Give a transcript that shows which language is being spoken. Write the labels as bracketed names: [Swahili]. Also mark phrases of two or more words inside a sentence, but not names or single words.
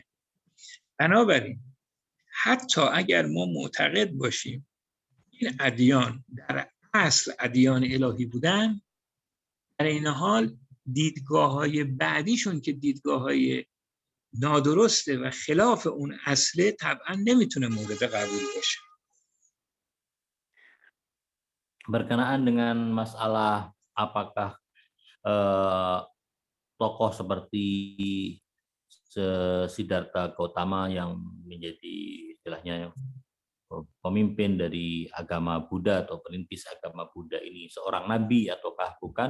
[Persian] بنابراین حتی اگر ما معتقد باشیم این ادیان در اصل ادیان الهی بودن، در این حال دیدگاه‌های بعدیشون که دیدگاه‌های نادرسته و خلاف اون اصله طبعا نمیتونه مورد قبول باشه. [Indonesian] berkenaan dengan masalah apakah tokoh seperti Siddhartha Gautama yang menjadi istilahnya pemimpin dari agama Buddha atau perintis agama Buddha ini seorang nabi ataukah bukan?